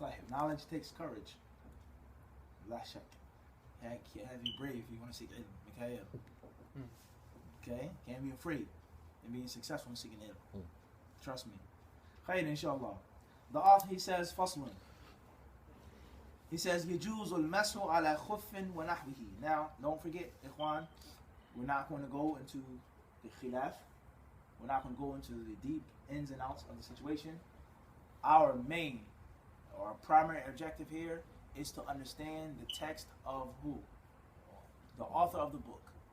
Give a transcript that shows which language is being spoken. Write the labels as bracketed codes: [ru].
[en] Knowledge takes courage. [ar] La shak. [en] Have you brave if you want to seek ilm. Okay? Can't be afraid in being successful in seeking ilm. Trust me. Khayr, inshallah. The author, he says, faslun. He says, [ar] يجوز المسح على خف ونحوه. [en] Now, don't forget, ikhwan, we're not going to go into the khilaf. We're not going to go into the deep ins and outs of the situation. Our main or primary objective here is to understand the text of who? The author of the book.